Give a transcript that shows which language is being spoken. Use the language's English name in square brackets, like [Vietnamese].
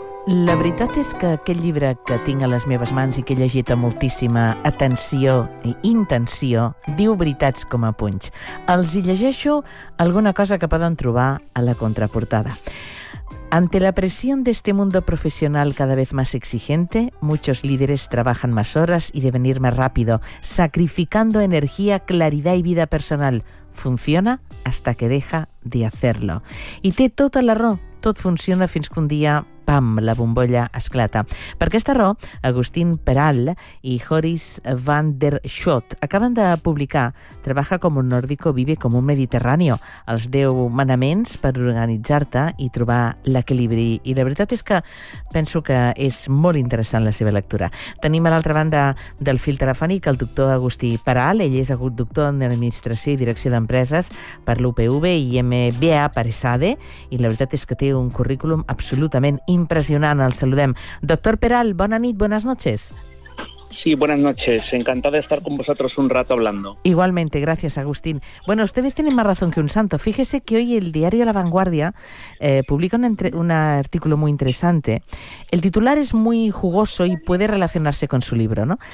[Catalan] La veritat és que aquest llibre que tinc a les meves mans i que he llegit amb moltíssima atenció i intenció diu veritats com a punys. Els hi llegeixo alguna cosa que poden trobar a la contraportada. [Spanish] Ante la presión de este mundo profesional cada vez más exigente, muchos líderes trabajan más horas y deben ir más rápido, sacrificando energía, claridad y vida personal. Funciona hasta que deja de hacerlo. [Catalan] Y té tota la raó, tot funciona fins que un dia, pam, la bombolla esclata. Per aquesta raó, Agustín Peral i Joris van der Schot acaben de publicar Trabaja como un nórdico, vive como un mediterráneo, els 10 manaments per organitzar-te i trobar l'equilibri. I la veritat és que penso que és molt interessant la seva lectura. Tenim a l'altra banda del fil telefònic el doctor Agustí Peral. Ell és doctor en Administració i Direcció d'Empreses per l'UPV i MBA per ESADE, i la veritat és que té un currículum absolutament impresionant. El saludem. Doctor Peral, bona nit, [Spanish] buenas noches. Sí, buenas noches. Encantada de estar con vosotros un rato hablando. Igualmente, gracias, Agustín. Bueno, ustedes tienen más razón que un santo. Fíjese que hoy el diario La Vanguardia publica un artículo muy interesante. El titular es muy jugoso y puede relacionarse con su libro, ¿no?